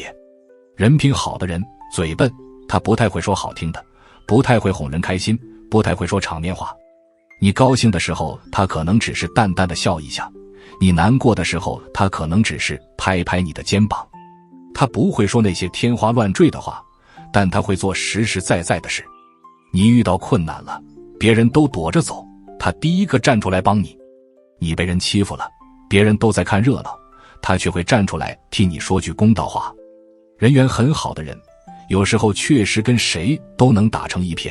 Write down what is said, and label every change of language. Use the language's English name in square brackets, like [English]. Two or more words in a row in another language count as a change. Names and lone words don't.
[Chinese] 人品好的人嘴笨，他不太會說好聽的，不太會哄人開心，不太會說場面話。你高興的時候他可能只是淡淡的笑一下，你難過的时候他可能只是拍拍你的肩膀。他不会說那些天花亂墜的話，但他會做實實在在的事。你遇到困難了，別人都躲着走，他第一個站出來幫你。你被人欺負了， 別人都在看熱鬧，他卻會站出來替你說句公道話。人緣很好的人，有時候確實跟誰都能打成一片。